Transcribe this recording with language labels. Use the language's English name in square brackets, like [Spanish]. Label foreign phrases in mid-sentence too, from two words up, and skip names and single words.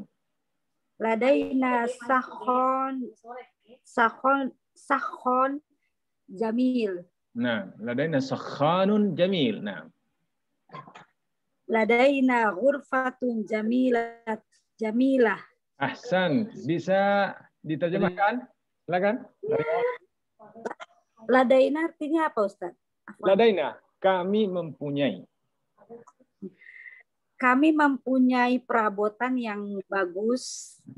[Arabic] لدينا سكن جميل. Nah, لدينا سكن جميل. [Indonesian] Nah. [Arabic] لدينا غرفة جميلة. أحسن, [Indonesian] bisa diterjemahkan? Silakan. Ladaina artinya apa, Ustaz? Ladaina, kami mempunyai. Kami mempunyai perabotan yang bagus.